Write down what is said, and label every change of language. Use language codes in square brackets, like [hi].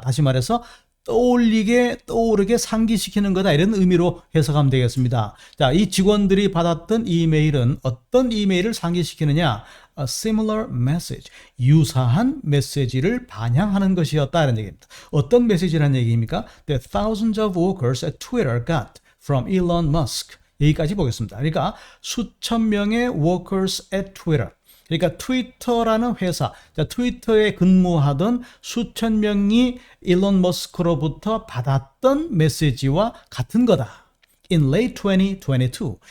[ko] 다시 말해서 떠오르게 상기시키는 거다. 이런 의미로 해석하면 되겠습니다. 자, 이 직원들이 받았던 이메일은 어떤 이메일을 상기시키느냐? [en] A similar message. [ko] 유사한 메시지를 반영하는 것이었다. 이런 얘기입니다. 어떤 메시지라는 얘기입니까? [en] That thousands of workers at Twitter got from Elon Musk. [ko] 여기까지 보겠습니다. 그러니까 수천 명의 [en] workers at Twitter. [ko] 그러니까 트위터라는 회사, 자, 트위터에 근무하던 수천 명이 일론 머스크로부터 받았던 메시지와 같은 거다. [en] in late 2022.